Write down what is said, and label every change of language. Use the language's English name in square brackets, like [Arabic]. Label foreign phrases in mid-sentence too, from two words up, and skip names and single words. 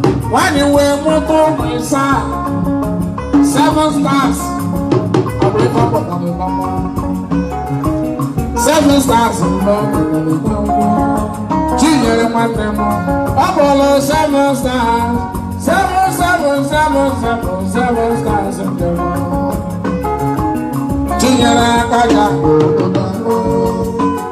[Igbo] Nwaanyị wee mụta ụmụ ịsaa. [English] Seven stars. [Igbo] Ọ bụ ife ọ pụtara ịgba mma. [English] Seven stars mbụ. [Igbo] Chinyere nwanne m. Ọ bụrụ [English] seven stars. Seven, seven, seven, seven, seven stars in the moon. [Igbo] Chinyere aka ja obodo.